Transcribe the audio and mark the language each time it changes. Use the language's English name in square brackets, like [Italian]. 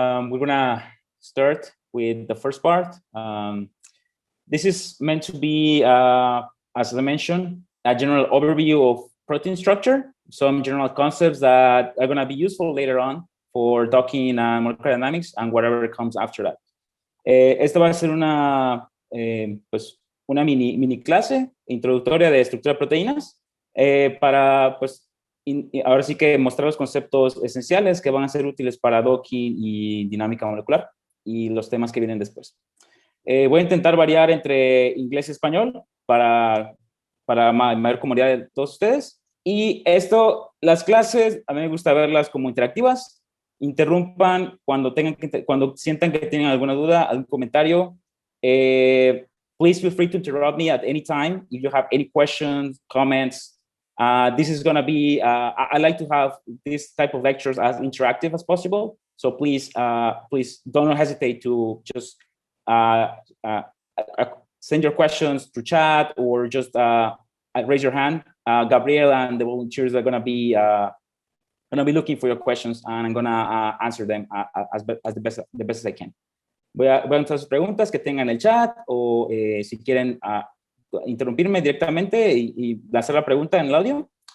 [English] We're gonna start with the first part. This is meant to be, as I mentioned, a general overview of protein structure, some general concepts that are gonna be useful later on for docking and molecular dynamics and whatever comes after that. [Spanish] Esta va a ser pues, una mini clase introductoria de estructura de proteínas para, pues, ahora sí que mostrar los conceptos esenciales que van a ser útiles para docking y dinámica molecular y los temas que vienen después. Voy a intentar variar entre inglés y español para mayor comodidad de todos ustedes. Y las clases, a mí me gusta verlas como interactivas. Interrumpan cuando sientan que tienen alguna duda, algún comentario. [English] Please feel free to interrupt me at any time if you have any questions, comments. This is going to be, I like to have this type of lectures as interactive as possible. So please don't hesitate to just send your questions through chat or just raise your hand. Gabriel and the volunteers are going to be looking for your questions, and I'm going to answer them as the best as I can. [Spanish] Voy a entrar sus preguntas que tengan en el chat o si quieren interrumpirme directamente y lanzar la pregunta en el audio.